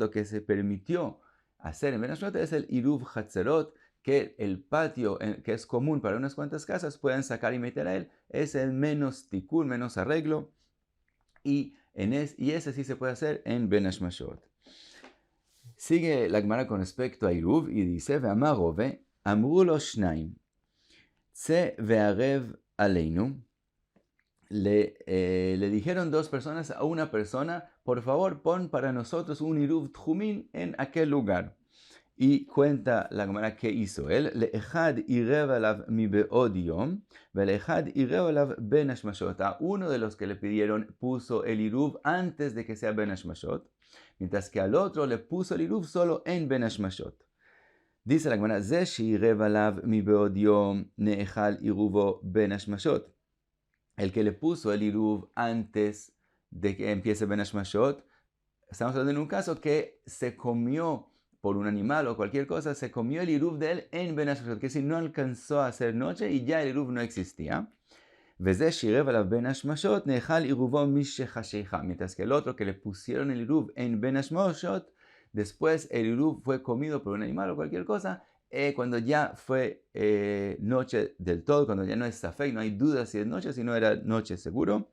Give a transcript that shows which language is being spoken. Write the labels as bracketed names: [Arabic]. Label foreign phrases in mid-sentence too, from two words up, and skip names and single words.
[Spanish] Lo que se permitió hacer en [Hebrew] בין השמשות [Spanish] es el [Hebrew] עירוב חצרות, [Spanish] que el patio que es común para unas cuantas casas puedan sacar y meter a él, es el menos tikkun, menos arreglo, y ese sí se puede hacer en [Hebrew] בין השמשות. [Spanish] Sigue la Gemara con respecto a Iruv y dice, [Hebrew] ואמר רבה, אמרו לו שניים, צא וערב עלינו. [Spanish] Le dijeron dos personas a una persona, por favor pon para nosotros un [Hebrew] עירוב תחומין [Spanish] en aquel lugar. Y cuenta la Gemara que hizo él, [Hebrew] לאחד עירב עליו מבעוד יום, ולאחד עירב עליו בין השמשות. [Spanish] A uno de los que le pidieron puso el Iruv antes de que sea [Hebrew] בין השמשות, [Spanish] mientras que al otro le puso el Iruv solo en [Hebrew] בין השמשות. Dice la Gemara, זה שעירב עליו מבעוד יום נאכל עירובו בין השמשות. [Spanish] El que le puso el Iruv antes de que empiece [Hebrew] בין השמשות, [Spanish] estamos hablando en un caso que se comió por un animal o cualquier cosa, se comió el Iruv de él en [Hebrew] בין השמשות, [Spanish] que si no alcanzó a hacer noche y ya el Iruv no existía. Mientras que el otro que le pusieron el Iruv en [Hebrew] בין השמשות, [Spanish] después el Iruv fue comido por un animal o cualquier cosa, cuando ya fue noche del todo, cuando ya no es safek, no hay duda si es noche, si no era noche seguro.